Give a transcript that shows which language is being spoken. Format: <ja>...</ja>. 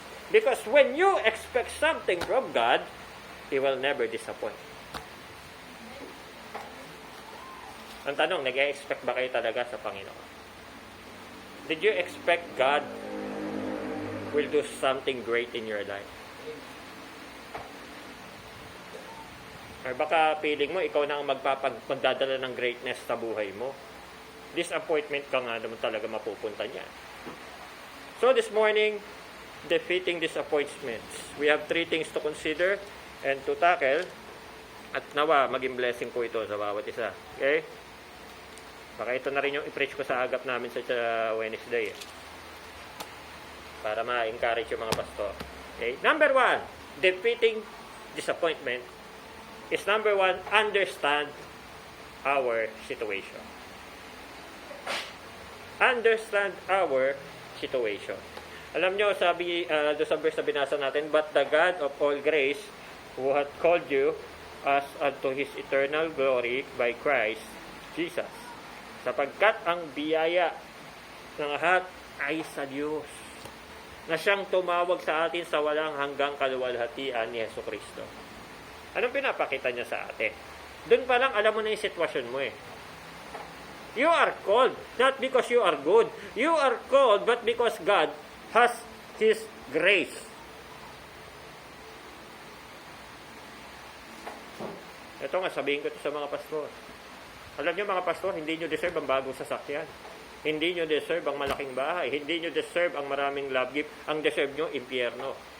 <en>Because when you expect something from God, He will never disappoint.</en> <tl>Ang tanong, nag-expect ba kayo talaga sa Panginoon?</tl> <en>Did you expect God will do something great in your life?</en> <tl>Or baka feeling mo, ikaw na ang magdadala ng greatness sa buhay mo. Disappointment ka nga naman talaga mapupunta niya.</tl> <en>So this morning, defeating disappointments. We have 3 things to consider and to tackle.</en> <tl>At nawa, maging blessing po ito sa bawat isa. Okay? Baka ito na rin yung i-preach ko sa agap namin sa Wednesday. Para ma-encourage yung mga pastor. Okay?</tl> <en>Number 1, defeating disappointment is number 1, understand our situation. Understand our situation.</en> <tl>Alam nyo, sabi doon sa verse na binasa natin,</tl> <en>but the God of all grace, who hath called you as unto His eternal glory by Christ Jesus.</en> <tl>Sapagkat ang biyaya ng lahat ay sa Diyos, na siyang tumawag sa atin sa walang hanggang kaluwalhatian ni Jesucristo. Anong pinapakita niya sa atin? Doon pa lang alam mo na yung sitwasyon mo eh.</tl> <en>You are called, not because you are good. You are called, but because God has His grace.</en> <tl>Ito nga, sabihin ko ito sa mga pastor. Alam niyo mga pastor, hindi nyo deserve ang bagong sasakyan. Hindi nyo deserve ang malaking bahay. Hindi nyo deserve ang maraming love gift. Ang deserve nyo, impyerno.</tl>